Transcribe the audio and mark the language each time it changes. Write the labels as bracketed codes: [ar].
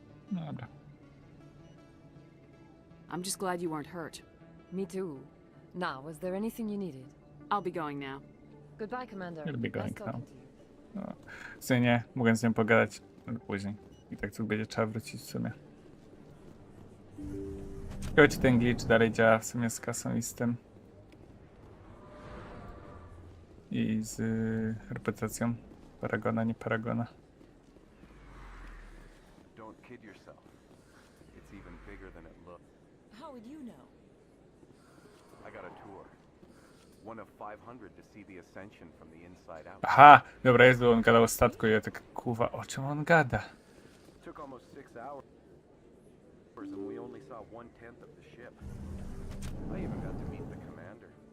[pl] Dobra. [en] I'm just glad you weren't hurt. Me too. Now, was there anything you needed? I'll be going now. Goodbye, Commander. You'll be going Nice now. talking to you. [pl] No. W sumie nie, mogę z nią pogadać później. I tak tu będzie trzeba wrócić w sumie. Ciekawe, czy ten glitch dalej działa w sumie z kasą i z tym. I z reputacją Paragona, nie Paragona. [en] Don't kid yourself. It's even bigger than it looks. How would you know? I got a tour. One of 500 to see the ascension from the inside out. Aha! [pl] Dobra, jest, bo on gadał o statku i ja tak, kurwa, o czym on gada? [en] Took almost 6 hours and we only saw 1/10 of the ship. I even got to meet the commander.